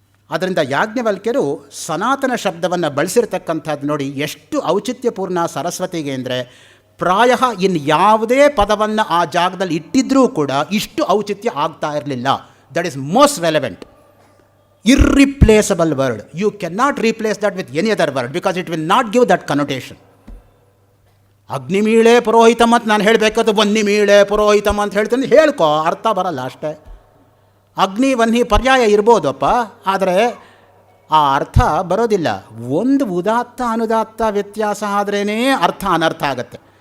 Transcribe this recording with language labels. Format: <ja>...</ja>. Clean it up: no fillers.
<kn>ಆದ್ದರಿಂದ ಯಾಜ್ಞವಲ್ಕ್ಯರು ಸನಾತನ ಶಬ್ದವನ್ನು ಬಳಸಿರ್ತಕ್ಕಂಥದ್ದು ನೋಡಿ ಎಷ್ಟು ಔಚಿತ್ಯಪೂರ್ಣ ಸರಸ್ವತಿಗೆ ಅಂದರೆ, ಪ್ರಾಯ ಇನ್ನು ಯಾವುದೇ ಪದವನ್ನು ಆ ಜಾಗದಲ್ಲಿ ಇಟ್ಟಿದ್ರೂ ಕೂಡ ಇಷ್ಟು ಔಚಿತ್ಯ ಆಗ್ತಾ ಇರಲಿಲ್ಲ.</kn> <en>That is most relevant. irreplaceable word. You cannot replace that with any other word because it will not give that connotation.</en> <sa>ಅಗ್ನಿಮೀಳೆ ಪುರೋಹಿತಮ್</sa> <kn>ಅಂತ ನಾನು ಹೇಳಬೇಕಾದ್ರೆ</kn> <sa>ವನ್ನಿಮೀಳೆ ಪುರೋಹಿತಮ್</sa> <kn>ಅಂತ ಹೇಳ್ತೀನಿ, ಹೇಳ್ಕೊ, ಅರ್ಥ ಬರಲ್ಲ ಅಷ್ಟೇ. ಅಗ್ನಿ ವನ್ನಿ ಪರ್ಯಾಯ ಇರ್ಬೋದಪ್ಪ, ಆದರೆ ಆ ಅರ್ಥ ಬರೋದಿಲ್ಲ. ಒಂದು ಉದಾತ್ತ ಅನುದಾತ್ತ ವ್ಯತ್ಯಾಸ ಆದ್ರೇ ಅರ್ಥ ಅನರ್ಥ ಆಗತ್ತೆ.</kn>